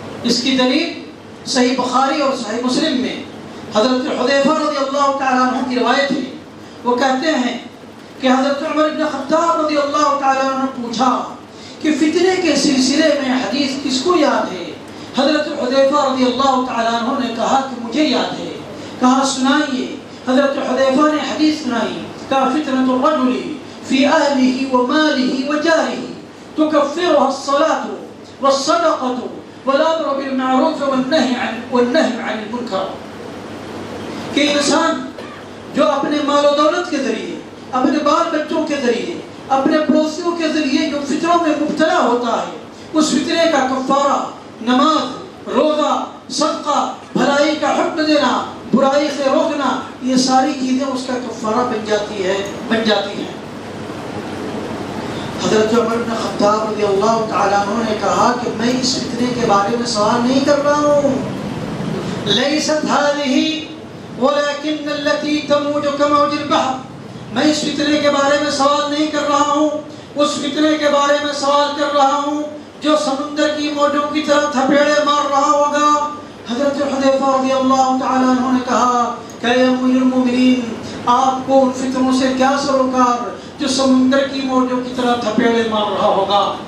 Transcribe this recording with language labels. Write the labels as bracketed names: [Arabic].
[Urdu] اس کی دلیل صحیح بخاری اور صحیح مسلم میں حضرت حذیفہ رضی اللہ تعالیٰ عنہ کی روایت ہے. وہ کہتے ہیں کہ حضرت عمر بن خطاب رضی اللہ تعالیٰ عنہ نے پوچھا کہ فتنے کے سلسلے میں حدیث کس کو یاد ہے؟ حضرت حذیفہ رضی اللہ تعالیٰ عنہ نے کہا کہ مجھے یاد ہے. کہا سنائیے. حضرت حذیفہ نے حدیث سنائی. [Arabic] کہا فتنة الرجل في أهله وماله وجاره تكفرها الصلاة والصدقة والأمر بالمعروف والنهي عن المنكر. [Urdu] کہ انسان جو اپنے مال و دولت کے ذریعے، اپنے بال بچوں کے ذریعے، اپنے پڑوسیوں کے ذریعے جو فتنوں میں مبتلا ہوتا ہے، اس فتنے کا کفارہ نماز، روزہ، صدقہ، بھلائی کا حکم دینا، برائی سے روکنا، یہ ساری چیزیں اس کا کفارہ بن جاتی ہیں. حضرت عمر بن خطاب رضی اللہ تعالیٰ عنہ نے کہا کہ میں اس فتنے کے بارے میں سوال نہیں کر رہا ہوں. [Arabic] لیست هذه ولكن التي تموج كموج البحر. [Urdu] میں اس فتنے کے بارے میں سوال نہیں کر رہا ہوں، اس فتنے کے بارے میں سوال کر رہا ہوں جو سمندر کی موجوں کی طرح تھپیڑے مار رہا ہوگا. حضرت حذیفہ رضی اللہ تعالیٰ عنہ نے کہا کہ اے امیر المومنین، آپ کو ان فتنوں سے کیا سروکار جو سمندر کی موجوں کی طرح تھپیڑے مار رہا ہوگا.